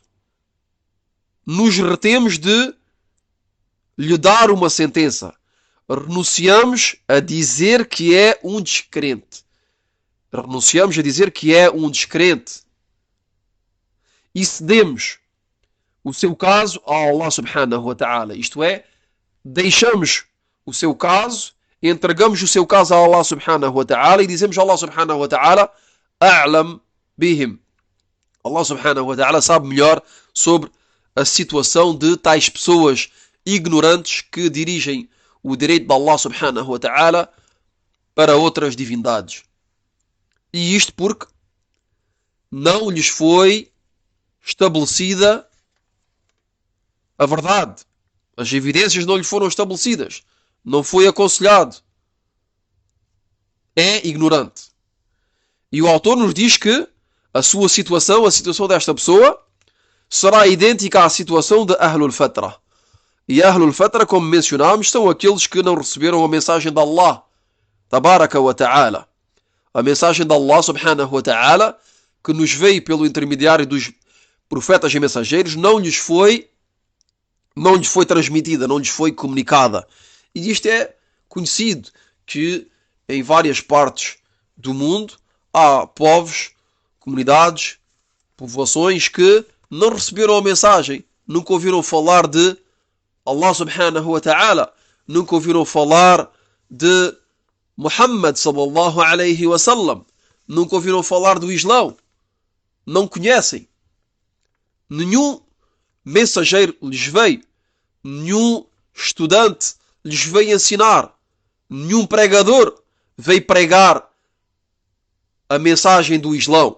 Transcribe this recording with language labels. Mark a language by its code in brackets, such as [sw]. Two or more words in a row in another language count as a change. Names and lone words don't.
[pt] Nos retemos de lhe dar uma sentença. Renunciamos a dizer que é um descrente. Renunciamos a dizer que é um descrente. E cedemos o seu caso a Allah [ar] سبحانه وتعالى. [pt] Isto é, deixamos o seu caso, entregamos o seu caso a Allah [ar] سبحانه وتعالى [pt] e dizemos a Allah [ar] سبحانه وتعالى أعلم بهم. [pt] Allah [ar] سبحانه وتعالى [pt] sabe melhor sobre a situação de tais pessoas ignorantes que dirigem o direito de Allah subhanahu wa ta'ala para outras divindades. E isto porque não lhes foi estabelecida a verdade. As evidências não lhe foram estabelecidas. Não foi aconselhado. É ignorante. E o autor nos diz que a sua situação, a situação desta pessoa, será idêntica à situação de [ar] أهل الفترة. E أهل الفترة, [pt] como mencionámos, são aqueles que não receberam a mensagem de Allah, [ar] تبارك وتعالى. [pt] A mensagem de Allah, [ar] سبحانه وتعالى, [pt] que nos veio pelo intermediário dos profetas e mensageiros, não lhes foi transmitida, não lhes foi comunicada. E isto é conhecido, que em várias partes do mundo há povos, comunidades, povoações que não receberam a mensagem, nunca ouviram falar de Allah [ar] سبحانه وتعالى, [pt] nunca ouviram falar de Muhammad [ar] صلى الله عليه وسلم, [pt] nunca ouviram falar do Islão, não conhecem. Nenhum mensageiro lhes veio, nenhum estudante lhes veio ensinar, nenhum pregador veio pregar a mensagem do Islão.